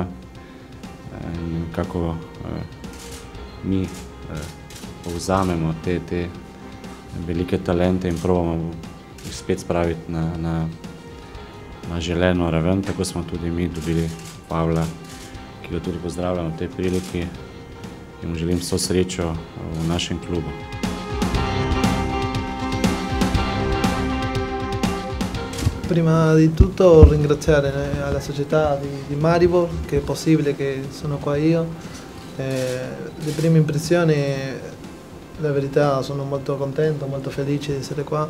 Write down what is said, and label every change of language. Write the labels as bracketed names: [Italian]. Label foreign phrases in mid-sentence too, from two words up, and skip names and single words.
[Slovenian] In kako mi povzamemo te velike talente in probamo jih spet spraviti na želeno raven. Tako smo tudi mi dobili Pavla, ki ga tudi pozdravljam v tej priliki in mu želim vso srečo v našem klubu. [Italian] Prima di tutto ringraziare alla società di Maribor, che è possibile che sono qua io. Le prime impressioni, la verità, sono molto contento, molto felice di essere qua.